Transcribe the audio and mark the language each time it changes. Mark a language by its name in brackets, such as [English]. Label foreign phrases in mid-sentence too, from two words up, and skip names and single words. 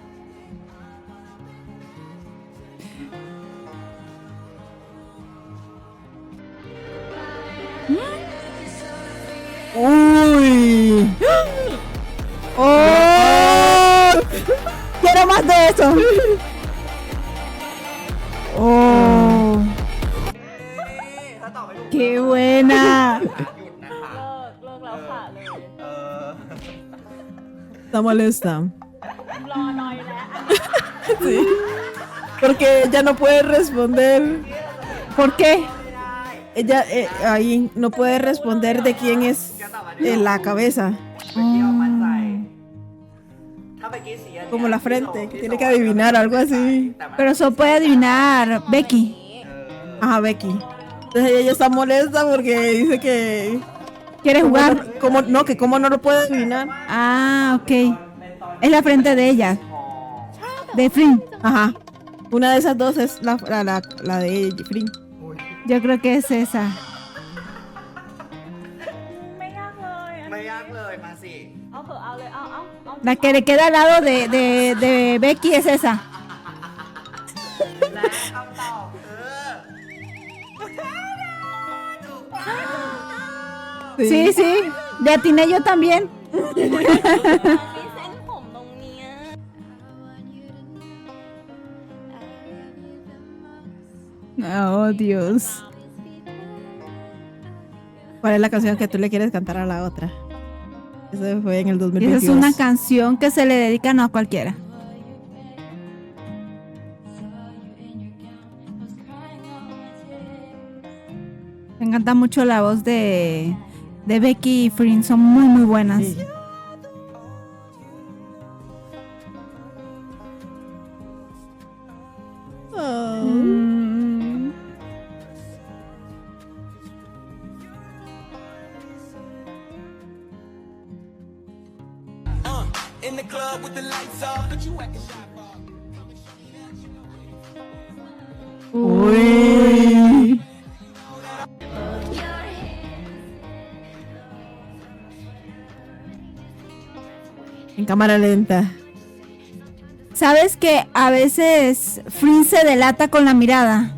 [Spanish] Uy. ¡Oh! Quiero más de eso. ¡Oh! ¡Qué buena! [Thai] เลิกแล้วค่ะเลย [Spanish] Está molesta. [Thai] รอหน่อยแล้ว [Spanish] Sí. Porque ella no puede responder. ¿Por qué? Ella ahí no puede responder de quién es la cabeza. [Thai] ถ้าเมื่อกี้สีอันเนี้ย [Spanish] Como la frente, que tiene que adivinar, algo así. Pero eso puede adivinar Becky. Ajá, Becky. Entonces ella está molesta porque dice ¿Quieres jugar? ¿Cómo no lo puedo adivinar? Ah, ok. Es la frente de ella. De Flynn. Ajá. Una de esas dos es la de Fring. Yo creo que es esa. [Thai] ไม่ยากเลยอัน ไม่ นี้ ยากเลยมาสิ เอาเถอะเอาเลยเอา [Spanish] La que le queda al lado de Becky es esa. [Thai] และคำตอบคือ [Spanish] Sí, sí. Le atiné yo también. [Thai] มีเส้นผมตรงเนี้ย [Spanish] Oh, Dios. ¿Cuál es la canción que tú le quieres cantar a la otra? Eso fue en el Esa 2022. es una canción que se le dedica no a cualquiera. Me encanta mucho la voz de Becky y Flynn. Son muy, muy buenas. Sí. Oh. Mm. [English] In the club with the lights off, but you acting shy. [Spanish] Uy. En cámara lenta. ¿Sabes que a veces Flynn se delata con la mirada?